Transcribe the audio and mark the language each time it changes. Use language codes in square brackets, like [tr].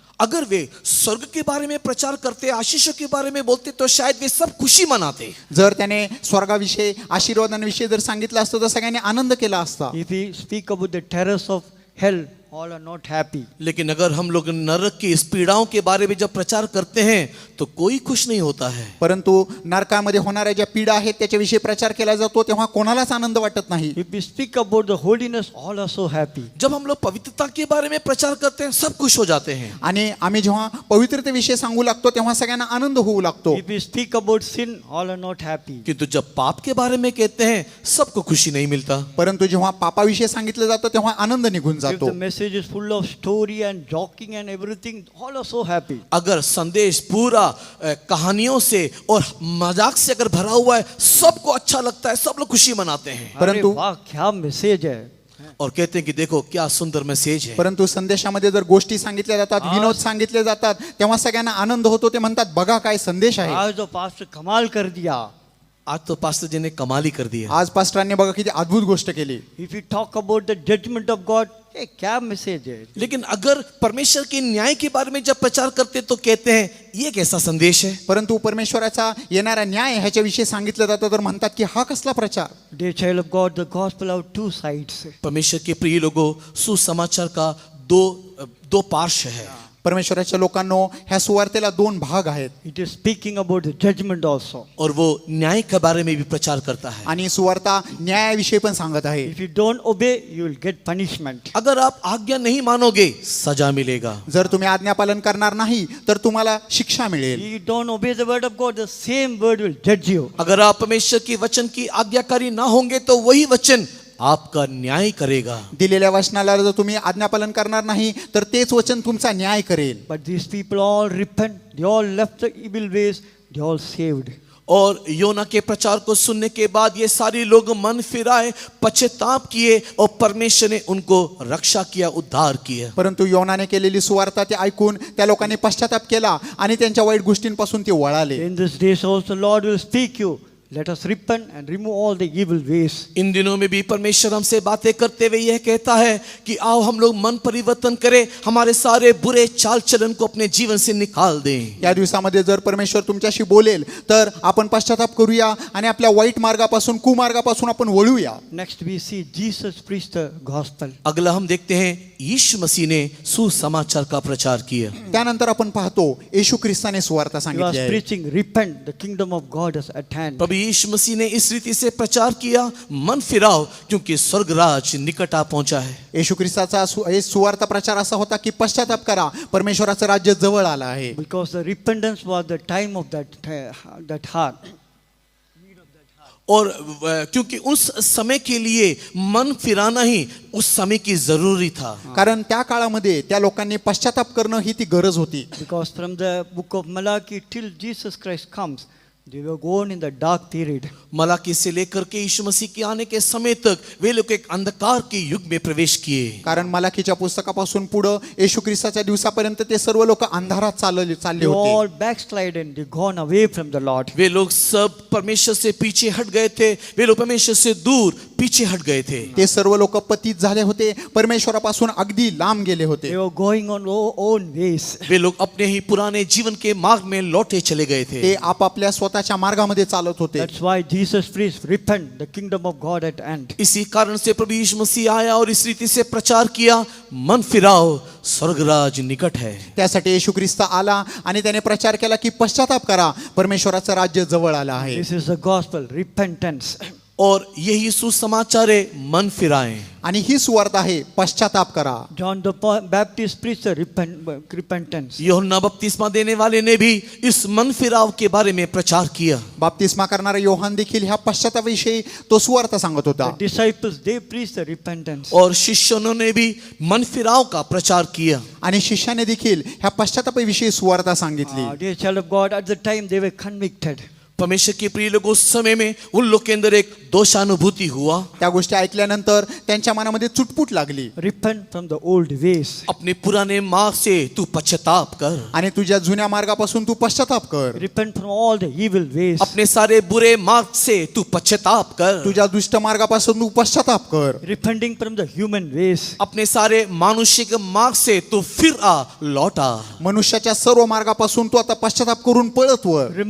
[hi] अगर वे स्वर्ग के बारे में प्रचार करते, आशीषों के बारे में बोलते, तो शायद वे सब खुशी मनाते। [mr] जर त्याने स्वर्गाविषयी आशीर्वादांविषयी जर सांगितलं असतं तर सगळ्यांनी आनंद केला असता। [en] If he speak about the terrors of hell, all are not happy. [hi] लेकिन अगर हम लोग नरक की इस पीड़ाओं के बारे में जब प्रचार करते हैं तो कोई खुश नहीं होता है। [mr] परंतु नरकामध्ये होणाऱ्या ज्या पीडा आहेत त्याच्याविषयी प्रचार केला जातो तेव्हा कोणालाच आनंद वाटत नाही। [en] If we speak about the holiness, all are so happy. [hi] जब हम लोग पवित्रता के बारे में प्रचार करते हैं सब खुश हो जाते हैं। [mr] आणि आम्ही जेव्हा पवित्रतेविषयी सांगू लागतो तेव्हा सगळ्यांना आनंद होऊ लागतो। [en] If we speak about sin, all are not happy. [hi] किंतु जब पाप के बारे में कहते हैं सबको खुशी नहीं मिलता। [mr] परंतु जेव्हा पापाविषयी सांगितलं जातं तेव्हा आनंद निघून [en] If [mr] जातो। [en] the message is full of story and joking and everything, all are so happy. [hi] अगर संदेश पूरा कहानियों से और मजाक से अगर भरा हुआ है सबको अच्छा लगता है, सब लोग खुशी मनाते हैं अरे [mr] परंतु [hi] वाह क्या मैसेज है। और कहते हैं कि देखो क्या सुंदर मैसेज है। [mr] परंतु संदेशामध्ये जर गोष्टी सांगितल्या जातात, विनोद सांगितले जातात, तेव्हा सगळ्यांना आनंद होतो। ते म्हणतात बघा काय संदेश आहे। [hi] आज तो पास्टर कमाल कर दिया। आज तो पास्टर जी ने कमाल ही कर दिया। [mr] आज पास्टरांनी बघा किती अद्भुत गोष्ट केली। [en] If you talk about the judgment of God, [hi] क्या मैसेज है। लेकिन अगर परमेश्वर के न्याय के बारे में जब प्रचार करते तो कहते हैं ये कैसा संदेश है। [mr] परंतु परमेश्वराचा येणारा न्याय ह्याच्याविषयी सांगितलं जातं तर म्हणतात की हा कसला प्रचार। [en] Dear child of God, the gospel have two sides. [hi] परमेश्वर के प्रिय लोगों, सुसमाचार का दो पार्श्व है। [mr] परमेश्वराच्या लोकांनो ह्या सुवार्तेला 2 भाग आहेत। [en] It is speaking about the judgment also. [hi] और वो न्याय के बारे में भी प्रचार करता है। [mr] आणि सुवार्ता न्यायाविषयी पण सांगत आहे। [en] If you don't obey, you will get punishment. [hi] अगर आप आज्ञा नहीं मानोगे सजा मिलेगा। [mr] जर तुम्ही आज्ञापालन करणार नाही तर तुम्हाला शिक्षा मिळेल। [en] If you don't obey the word of God, the same word will judge you. [hi] अगर आप परमेश्वर के वचन की आज्ञाकारी ना होंगे तो वही वचन आपका न्याय करेगा। [mr] दिलेल्या वचनाला जर तुम्ही आज्ञापालन करणार नाही तर तेच वचन तुमचा न्याय करेल। [en] But these people all repent. They all left the evil ways. They all saved. [hi] और योना के प्रचार को सुनने के बाद ये सारे लोग मन फिराए, पश्चाताप किए और परमेश्वर ने उनको रक्षा किया, उद्धार किया। [mr] परंतु योनाने केलेली सुवार्ता ते ऐकून त्या लोकांनी पश्चाताप केला आणि त्यांच्या वाईट गोष्टींपासून ते वळाले। [en] In these days also, Lord will speak you. Let us repent and remove all the evil ways. [hi] इन दिनों में भी परमेश्वर हमसे बातें करते हुए यह कहता है कि आओ हम लोग मन परिवर्तन करें, हमारे सारे बुरे चाल चलन को अपने जीवन से निकाल दें। [mr] या दिवसामध्ये जर परमेश्वर तुमच्याशी बोलेल तर आपण पश्चाताप करूया आणि आपल्या वाईट मार्गापासून कुमार्गापासून आपण वळूया। [en] Next we see Jesus preached the gospel. [hi] अगला हम देखते हैं यीशु मसीह ने सुसमाचार का प्रचार किया। [mr] त्यानंतर आपण पाहतो येशू ख्रिस्ताने सुवार्ता [en] He was [mr] सांगितली आहे। [en] preaching, repent, the kingdom of God is at hand. [hi] प्रभु यीशु मसीह ने इस रीति से प्रचार किया, मन फिराओ क्योंकि स्वर्ग राज निकट आ पहुंचा है। [mr] येशू ख्रिस्ताचा सुवार्ता प्रचार असा होता की पश्चाताप करा, परमेश्वराचं राज्य जवळ आलं आहे। [en] Because the repentance was the time of that heart. [hi] और क्योंकि उस समय के लिए मन फिराना ही उस समय की जरूरी था। [mr] कारण त्या काळामध्ये त्या लोकांनी पश्चाताप करणं ही ती गरज होती। [en] Because from the book of Malachi till Jesus Christ comes, they were gone in the dark period. [hi] Malachi से लेकर के यीशु मसीह के आने के समय तक वे लोग एक अंधकार के युग में प्रवेश किए। [mr] कारण मलाकीच्या पुस्तकापासून पुढे येशू ख्रिस्ताच्या दिवसापर्यंत ते सर्व लोक अंधारात चालले [en] They [mr] होते। [en] all backslidden, they gone away from the Lord. [hi] वे लोग सब परमेश्वर से पीछे हट गए थे, वे लोग परमेश्वर से दूर पीछे हट गए थे। [mr] ते सर्व लोक पतित झाले होते, परमेश्वरापासून अगदी लांब गेले होते. [en] They were going on own ways. [hi] वे लोग अपने ही पुराने जीवन के मार्ग में लौटे चले गए थे। [mr] ते आपापल्या स्वतःच्या मार्गामध्ये चालत होते. [en] That's why Jesus preached, repent, the kingdom of God at hand. [hi] इसी कारण से प्रभु यीशु मसीह आया और इस रीति से प्रचार किया, मन फिराओ, स्वर्गराज निकट है। [mr] त्यासाठी येशू ख्रिस्त आला आणि त्याने प्रचार केला की पश्चाताप करा, परमेश्वराचं राज्य जवळ आलं आहे. [en] This is the gospel, repentance. [hi] और यही सुसमाचार है, मन फिराएं। [mr] आणि ही सुवार्थ आहे, पश्चाताप करा. [en] John the Baptist preached the repentance. [hi] यूहन्ना बपतिस्मा देने वाले ने भी इस मन फिराव के बारे में प्रचार किया। [mr] बाप्तिस्मा करणारा योहान देखील ह्या पश्चातापाविषयी तो सुवार्थ सांगत होता. [en] The disciples, they preached the repentance. [hi] और शिष्यों ने भी मन फिराव का प्रचार किया। [mr] आणि शिष्याने देखील ह्या पश्चातापाविषयी सुवार्थ सांगितली. [en] Dear child of God, at the time they were convicted. [hi] परमेश्वर के प्रिय लोगों, उस समय में उन लोग के अंदर एक दोषानुभूति हुआ। [mr] त्या गोष्टी ऐकल्यानंतर त्यांच्या मनामध्ये चुटपुट लागली. [en] Repent from the old ways. [hi] अपने पुराने मार्ग से तू पश्चाताप कर, [mr] आणि तुझ्या जुन्या मार्गापासून तू पश्चाताप कर. [en] Repent from all the evil ways. [hi] अपने सारे बुरे मार्ग से तू पश्चाताप कर, [mr] तुझ्या दुष्ट मार्गापासून तू पश्चाताप कर. [en] Repenting from the human ways. [hi] अपने सारे मानुषिक मार्ग से तू फिर आ, लौट आ। [mr] मनुष्याच्या सर्व मार्गापासून तू आता पश्चाताप करून पळत वर.